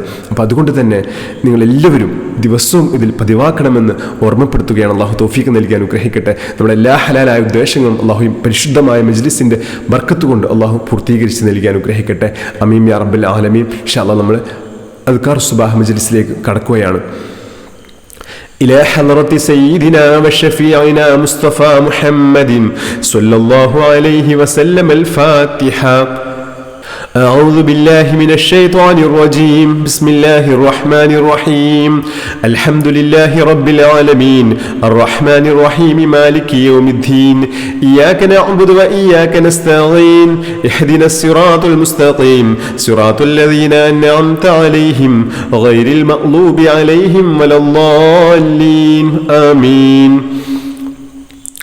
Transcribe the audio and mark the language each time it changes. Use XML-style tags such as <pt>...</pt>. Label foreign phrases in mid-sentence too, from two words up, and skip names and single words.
<ml>അപ്പോൾ അതുകൊണ്ട് തന്നെ നിങ്ങളെല്ലാവരും ദിവസവും ഇതിൽ പതിവാക്കണമെന്ന് ഓർമ്മപ്പെടുത്തുകയാണ്. അള്ളാഹു തൗഫീഖ് നൽകി അനുഗ്രഹിക്കട്ടെ. നമ്മുടെ എല്ലാ ഹലാലായ ഉദ്ദേശങ്ങളും അള്ളാഹു പരിശുദ്ധമായ മജ്ലിസിൻ്റെ ബർക്കത്ത് കൊണ്ട് അള്ളാഹു പൂർത്തീകരിച്ച് നൽകി അനുഗ്രഹിക്കട്ടെ.</ml> <ar>آمين يا رب العالمين. إن شاء الله</ar> <ml>നമ്മൾ</ml> <ar>أذكار الصباح</ar> <ml>മജ്ലിസിലേക്ക് കടക്കുകയാണ്.</ml> <ar>إلى حضرة سيدنا وشفيعنا مصطفى محمد صلى الله عليه وسلم الفاتحة. أعوذ بالله من الشيطان الرجيم. بسم الله الرحمن الرحيم. الحمد لله رب العالمين الرحمن الرحيم مالك يوم الدين إياك نعبد وإياك نستعين اهدنا الصراط المستقيم صراط الذين أنعمت عليهم غير المغضوب عليهم ولا الضالين آمين.</ar>